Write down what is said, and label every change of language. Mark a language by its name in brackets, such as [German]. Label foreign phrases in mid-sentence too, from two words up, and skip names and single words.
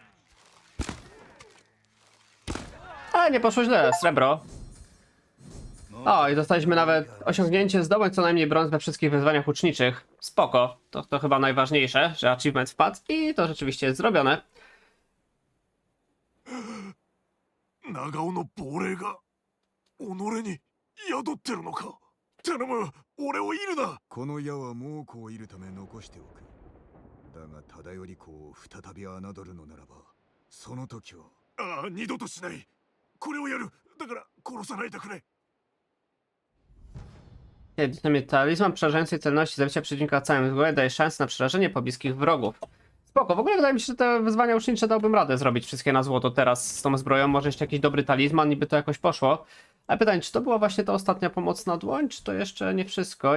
[Polish] Nie poszło źle, srebro. O, i dostaliśmy nawet osiągnięcie zdobądź co najmniej brąz we wszystkich wyzwaniach uczniczych. Spoko, to chyba najważniejsze, że achievement wpadł i to rzeczywiście jest zrobione. [Japanese] 長尾の亡霊が己に宿ってるのか。頼む、俺を射るな。この矢は猛虎を射るため残しておく。だが忠頼公を再び侮るのならば、その時は。ああ、二度としない。これをやる。だから殺さないでくれ。 [Polish] Jedyny talizman przerażającej celności zabicia przeciwnika całym zgłębem daje szansę na przerażenie pobliskich wrogów. Spoko, w ogóle wydaje mi się, że te wyzwania ucznicze dałbym radę zrobić wszystkie na złoto teraz z tą zbroją. Może jeszcze jakiś dobry talizman, niby to jakoś poszło. Ale pytanie, czy to była właśnie ta ostatnia pomocna dłoń, czy to jeszcze nie wszystko?